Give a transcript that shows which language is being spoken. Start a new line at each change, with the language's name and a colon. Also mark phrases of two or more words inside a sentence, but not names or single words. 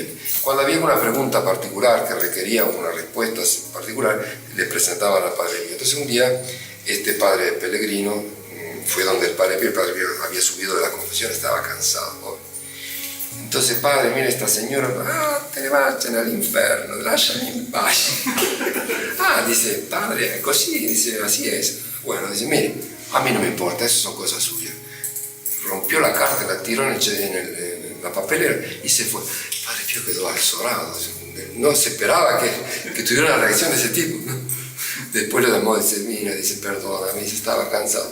Spanish: Cuando había una pregunta particular que requería una respuesta particular, le presentaban al Padre Pío. Entonces, un día, este padre Pellegrino fue donde el Padre Pío había subido de la confesión, estaba cansado. Entonces, padre, mira esta señora,
Italian: te ne
Spanish: vayan al infierno,
Italian: lasciami in pace. Dice, padre, così,
Spanish: dice, así es. Bueno, dice, mire, a mí no me importa, eso son cosas suyas. Rompió la carta, la tiró en la papelera y se fue. El Padre Pío quedó azorado, no se esperaba que tuviera una reacción de ese tipo, ¿no? Después lo llamó y dice, mira, dice, perdóname, dice, estaba cansado.